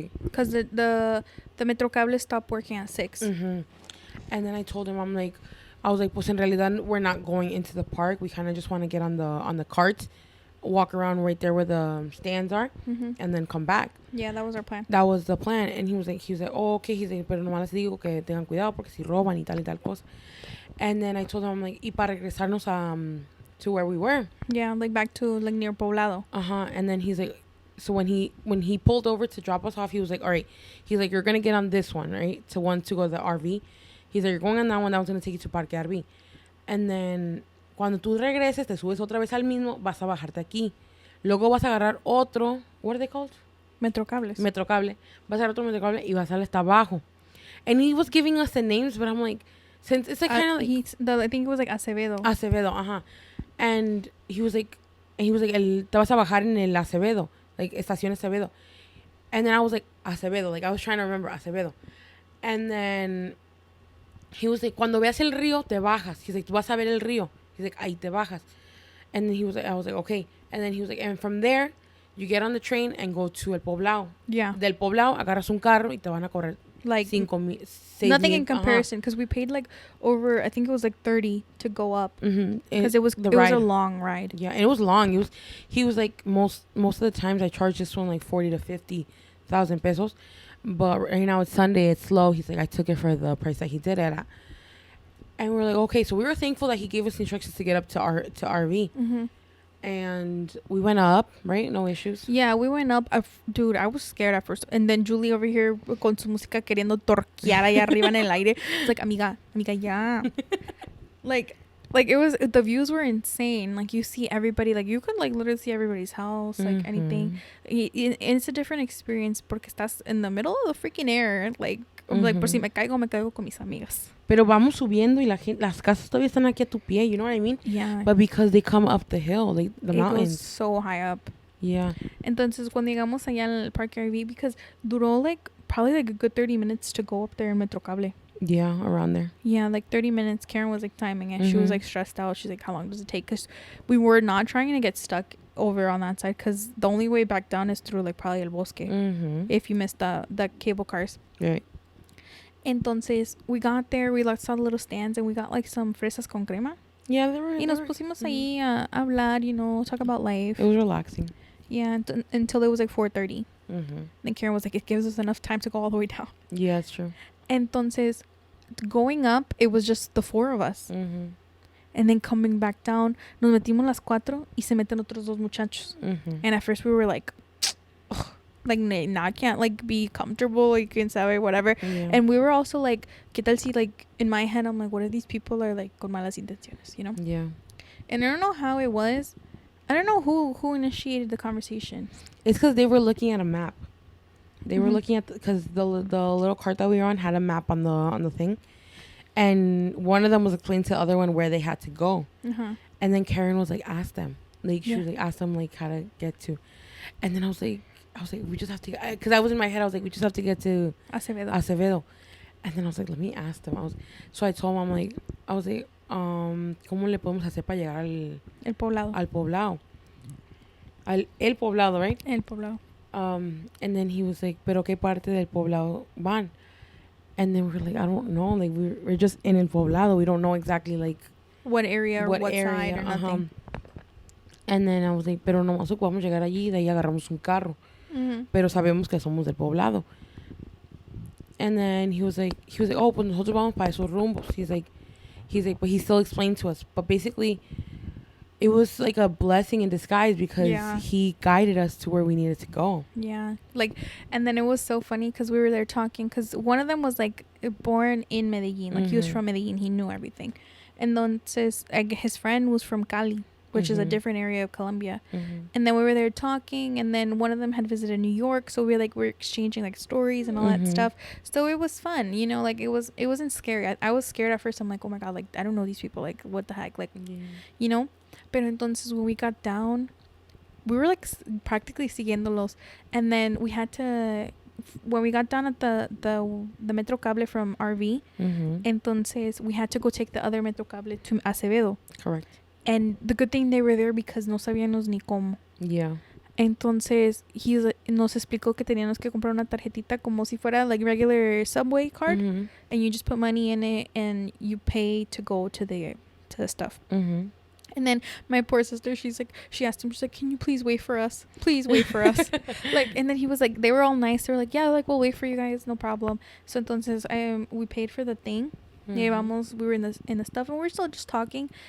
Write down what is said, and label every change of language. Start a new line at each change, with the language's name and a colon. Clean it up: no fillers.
English: Because the Metro Cable stopped working at 6. And then I told him, I was like,
Spanish: pues en realidad,
English: we're not going into the park. We kind of just want to get on the carts, walk around right there where the stands are, and then come back. Yeah, that was our plan. That was the plan. And he was like, oh, okay. He's like,
Spanish: pero nomás les digo que tengan cuidado porque si roban y tal cosa.
English: And then I told him, I'm like,
Spanish: y para regresarnos
English: to where we were. Yeah, like back to like near Poblado. And then he's like, so when he pulled over to drop us off, he was like, all right. He's like, you're gonna get on this one, right? To go to the RV. He's like, you're going on that one. That one's going to take you to Parque RV. And then,
Spanish: cuando tú regreses, te subes otra vez al mismo, vas a bajarte aquí. Luego vas a agarrar otro,
English: what are they called?
Spanish: Metrocables. Metrocable. Vas a agarrar otro metrocable y vas a ir hasta abajo.
English: And he was giving us the names, but I'm like, since it's like kind of like... I think it was like Acevedo.
Spanish: Acevedo, ajá.
English: And he was like,
Spanish: te vas a bajar en el Acevedo.
English: Like,
Spanish: Estación Acevedo.
English: And then I was like, Acevedo. Like, I was trying to remember Acevedo. And then he was like,
Spanish: cuando veas el río, te bajas.
English: He's like,
Spanish: tú vas a ver el río.
English: He's like,
Spanish: ahí te bajas.
English: And then he was like, I was like, okay. And then he was like, and from there, you get on the train and go to El Poblado. Yeah.
Spanish: Del Poblado, agarras un carro y te van a correr
English: like 6 nothing in comparison, because we paid like over, I think it was like 30 to go up, because it was a long ride. Yeah, and it was long. He was like, most of the times I charge this one like 40 to 50,000 pesos, but right now it's Sunday, it's slow. He's like, I took it for the price that he did it at. And we're like, okay. So we were thankful that he gave us instructions to get up to RV. And we went up, right? No issues. Yeah, we went up. Dude, I was scared at first. And then Julie over here
Spanish: con su música queriendo torquear allá arriba en el aire.
English: It's like,
Spanish: amiga, ya.
English: like it was, the views were insane. Like, you see everybody, like, you could like literally see everybody's house, like anything. It's a different experience
Spanish: porque estás
English: in the middle of the freaking air. Like, like,
Spanish: por si me caigo con mis amigas. Pero vamos subiendo y las casas todavía están aquí a tu pie,
English: you know what I mean? Yeah. But because they come up the hill, like the mountains. It goes so high up. Yeah.
Spanish: Entonces, cuando llegamos allá al Parque RV,
English: because
Spanish: duró
English: like probably like a good 30 minutes to go up there in Metrocable. Yeah, around there. Yeah, like 30 minutes. Karen was like timing it. She was like stressed out. She's like, how long does it take? Because we were not trying to get stuck over on that side, because the only way back down is through like probably El Bosque. If you missed the cable cars. Right.
Spanish: Entonces,
English: we got there, we saw the little stands, and we got like some
Spanish: fresas con crema.
English: Yeah, they were.
Spanish: Y nos pusimos ahí a hablar,
English: you know, talk about life. It was relaxing. Yeah, until it was like 4:30. Then Karen was like, it gives us enough time to go all the way down. Yeah, it's true.
Spanish: Entonces,
English: going up, it was just the 4 of us. And then coming back down,
Spanish: nos metimos las 4 y se meten otros 2 muchachos.
English: And at first we were like, ugh. Like, nah, I can't like be comfortable, like, in
Spanish: sabe,
English: whatever. Yeah. And we were also like,
Spanish: ¿qué tal si,
English: like, in my head I'm like, what if these people are like
Spanish: con malas intenciones,
English: you know? Yeah. And I don't know how it was. I don't know who initiated the conversation. It's because they were looking at a map. They were looking at, because the little cart that we were on had a map on the thing, and one of them was explaining to the other one where they had to go. And then Karen was like, ask them, like, she was like, ask them like how to get to. And then I was like, we just have to, because I was in my head, I was like, we just have to get to Acevedo. And then I was like, let me ask them. So I told him, I was like,
Spanish: ¿cómo le podemos hacer para llegar al poblado? Al poblado. El poblado,
English: right?
Spanish: El poblado.
English: And then he was like,
Spanish: pero qué parte del poblado van?
English: And then we're like, I don't know. Like, we're just in el poblado. We don't know exactly, like, what area or what side or nothing. And then I was like,
Spanish: pero nomás ocupamos llegar allí, de ahí agarramos un carro. Pero sabemos que somos del poblado.
English: And then he was like,
Spanish: oh, pues nosotros vamos para esos rumbos.
English: He's like, but he still explained to us. But basically, it was like a blessing in disguise, because he guided us to where we needed to go. Yeah. Like, and then it was so funny because we were there talking, because one of them was like born in Medellin. Like, he was from Medellin. He knew everything. And then his friend was from Cali, which is a different area of Colombia. And then we were there talking, and then one of them had visited New York, so we're exchanging like stories and all that stuff. So it was fun, you know, like it wasn't scary. I was scared at first. I'm like, oh my god, like I don't know these people, like what the heck, like you know.
Spanish: Pero entonces
English: when we got down, we were like practically
Spanish: siguiéndolos,
English: and then we had to, when we got down at the metro cable from RV,
Spanish: entonces
English: we had to go take the other metro cable to Acevedo. Correct. And the good thing they were there, because
Spanish: no sabíamos ni cómo.
English: Yeah.
Spanish: Entonces, nos explicó que teníamos que comprar una tarjetita como si fuera
English: like regular subway card. And you just put money in it and you pay to go to the stuff. And then my poor sister, she asked him, she's like, can you please wait for us? Please wait for us. Like, and then he was like, they were all nice. They were like, yeah, like, we'll wait for you guys. No problem. So
Spanish: entonces,
English: we paid for the thing. We were in the stuff, and we were still just talking.